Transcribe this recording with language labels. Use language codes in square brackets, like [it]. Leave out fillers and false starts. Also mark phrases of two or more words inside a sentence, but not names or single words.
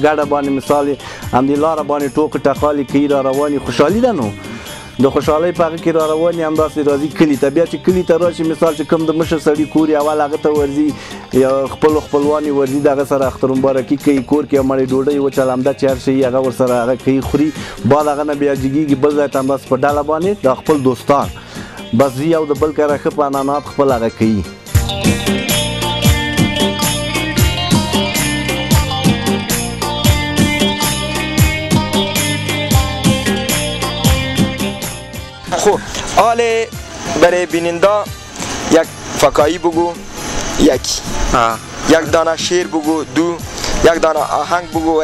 [ps] ګډه باندې مثال یې همدې لاره باندې ټوکې ټقالې کوي را روانې خوشحالي ده نو د خوشحالۍ په هغه کې را روانې همداسې راځي کلي ته بیا چې کلي ته راشي مثال چې کوم د مشر سړي کور یې اول هغه ته ورځي یا خپلو خپلوان یې ورځي د هغه سره اختر مبارکي کوي کور کې مړې ډوډۍ وچه لمده چې هر شي هغه ورسره هغه کوي خوري بعد هغه نه بیا جګېږي بل ځای ته همداسې په ډله باندې د خپل دوستان بس ځي او د بل کره ښه په عنعنات خپل هغه کوي [fa] خب حال برای بیننده یک فکایی بگو یکی یک دانه شعر بگو دو یک دانه آهنگ بگو و